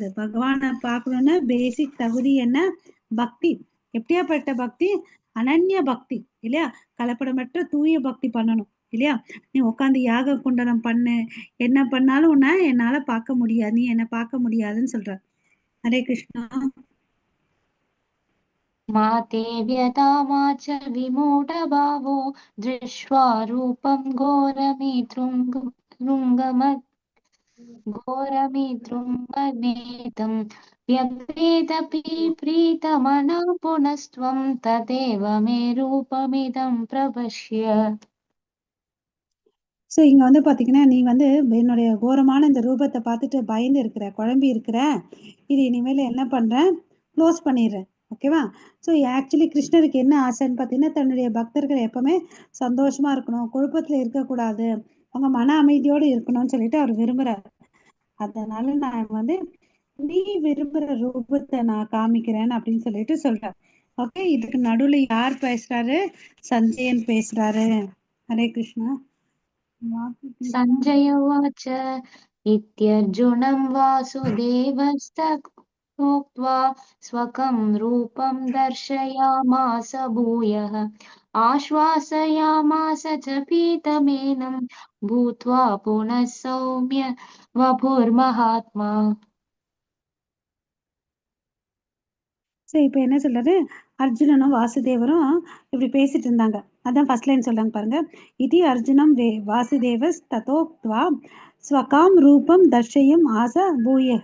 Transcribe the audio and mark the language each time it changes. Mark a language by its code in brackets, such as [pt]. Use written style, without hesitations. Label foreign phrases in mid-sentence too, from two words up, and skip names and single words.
[ta] பகவானை பார்க்கணும்னா பேசிக் தகுதி என்ன? பக்தி. எப்படியாப்பட்ட பக்தி? அனன்ய பக்தி இல்லையா? கலப்படமற்ற தூய பக்தி பண்ணணும் இல்லையா? நீ உட்காந்து யாக குண்டலம் பண்ணு, என்ன பண்ணாலும் உன்னை என்னால பார்க்க முடியாது, நீ என்ன பார்க்க முடியாதுன்னு சொல்ற. ஹரே கிருஷ்ணா. [sa] मा ते व्यथा मा च विमूढभावो दृष्ट्वा रूपं घोरमिदृङ्गमनेतं व्यपेदपि प्रीतमना पुनस्त्वं तदेव मे रूपमिदं प्रपश्य. [ta] ஸோ இங்க வந்து பாத்தீங்கன்னா நீ வந்து என்னுடைய கோரமான இந்த ரூபத்தை பார்த்துட்டு பயந்து இருக்கிற, குழம்பி இருக்கிற. இது இனிமேல் என்ன பண்றேன்? க்ளோஸ் பண்ணிடுறேன். ஓகேவா? [en] so actually [ta] கிருஷ்ணருக்கு என்ன ஆசைன்னு பார்த்தீங்கன்னா தன்னுடைய பக்தர்கள் எப்பவுமே சந்தோஷமா இருக்கணும், குழப்பத்துல இருக்கக்கூடாது, அவங்க மன அமைதியோடு இருக்கணும்னு சொல்லிட்டு அவர் விரும்புறாரு. அதனால நான் வந்து நீ விரும்புற ரூபத்தை நான் காமிக்கிறேன் அப்படின்னு சொல்லிட்டு சொல்றேன். ஓகே, இதுக்கு நடுவுல யார் பேசுறாரு? சஞ்சயன் பேசுறாரு. ஹரே கிருஷ்ணா. [sa] सञ्जय उवाच इत्यर्जुनं वासुदेवस्तथोक्त्वा स्वकं रूपं दर्शयामास भूयः आश्वासयामास च पीतमेनं भूत्वा पुनः सौम्य वपुर्महात्मा. [ta] சரி, இப்போ என்ன சொல்றாரு? அர்ஜுனனும் வாசுதேவரும் இப்படி பேசிட்டு இருந்தாங்க. அதான் [en] first line [ta] சொல்றாங்க பாருங்க. [sa] इति अर्जुनं वासुदेवस् तथोक्त्वा स्वकं रूपं दर्शयाम् आस भूयः.